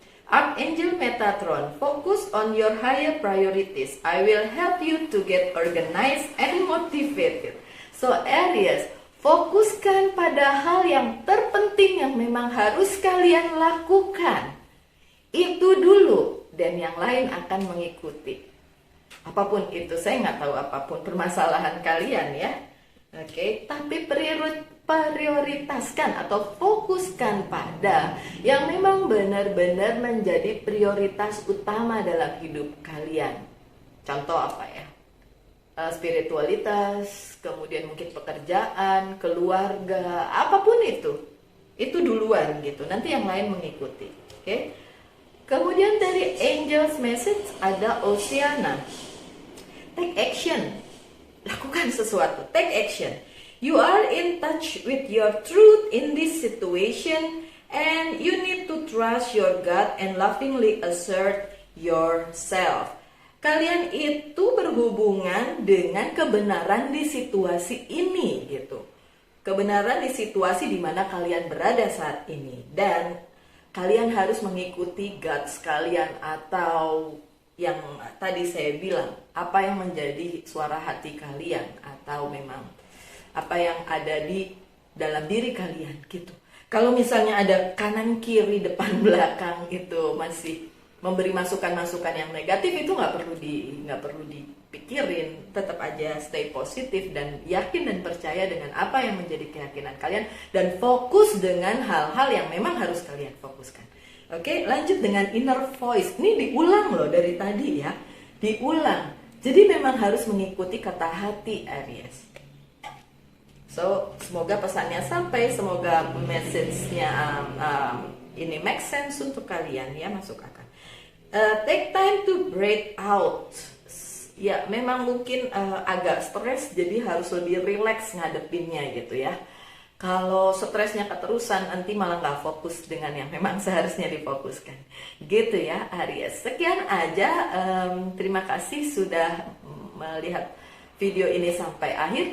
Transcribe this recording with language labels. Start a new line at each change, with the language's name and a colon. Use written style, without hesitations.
English: Archangel Metatron, focus on your higher priorities. I will help you to get organized and motivated.
Indonesian: So Aries, fokuskan pada hal yang terpenting yang memang harus kalian lakukan. Itu dulu, dan yang lain akan mengikuti. Apapun itu, saya nggak tahu apapun permasalahan kalian ya. Oke, tapi prioritaskan atau fokuskan pada yang memang benar-benar menjadi prioritas utama dalam hidup kalian. Contoh apa ya? Spiritualitas, kemudian mungkin pekerjaan, keluarga, apapun itu duluan gitu. Nanti yang lain mengikuti. Oke? Kemudian dari Angel's Message ada Oceana.
English: Take action.
Indonesian: Lakukan sesuatu,
English: take action. You are in touch with your truth in this situation and you need to trust your gut and lovingly assert yourself.
Indonesian: Kalian itu berhubungan dengan kebenaran di situasi ini gitu. Kebenaran di situasi di mana kalian berada saat ini, dan kalian harus mengikuti guts kalian atau yang tadi saya bilang, apa yang menjadi suara hati kalian atau memang apa yang ada di dalam diri kalian gitu. Kalau misalnya ada kanan kiri depan belakang itu masih memberi masukan-masukan yang negatif, itu nggak perlu dipikirin. Tetap aja stay positif dan yakin dan percaya dengan apa yang menjadi keyakinan kalian, dan fokus dengan hal-hal yang memang harus kalian fokuskan. Oke, lanjut dengan inner voice. Ini diulang loh dari tadi ya. Diulang. Jadi memang harus mengikuti kata hati Aries. So, semoga pesannya sampai. Semoga message-nya ini
English: make sense
Indonesian: untuk kalian ya, masuk akal.
English: Take time to breathe out.
Indonesian: Ya, memang mungkin agak stres, jadi harus lebih relax ngadepinnya gitu ya. Kalau stresnya keterusan, nanti malah nggak fokus dengan yang memang seharusnya difokuskan. Gitu ya Aries. Sekian aja, terima kasih sudah melihat video ini sampai akhir.